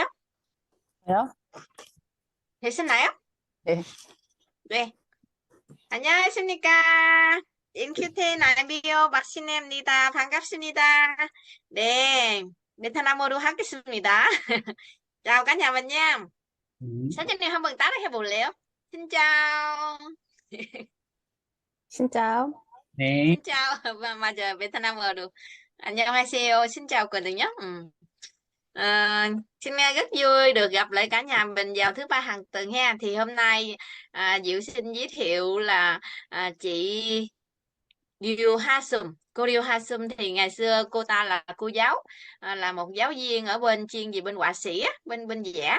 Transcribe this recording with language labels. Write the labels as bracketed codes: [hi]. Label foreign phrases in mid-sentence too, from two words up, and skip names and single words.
[ko] 요 되시나요? 네. 네. 안녕하십니까. 인큐텐 IBO 박신혜입니다. 반갑습니다. 네. 베트남어로 하겠습니다. [vi] Chào cả nhà mình nha. [ko] 사장님 한번 따라 해볼래요? [vi] Xin chào. [ko] 진짜 네. [vi] Xin chào. [ko] 맞아요. 베트남어로. 안녕하세요. [vi] Xin chào 거든요. Xin rất vui được gặp lại cả nhà mình vào thứ ba hàng tuần ha. Thì hôm nay Diệu xin giới thiệu là chị Ryu Hasum. Cô Ryu Hasum thì ngày xưa cô ta là cô giáo, là một giáo viên ở bên chuyên về bên họa sĩ á, bên bên vẽ.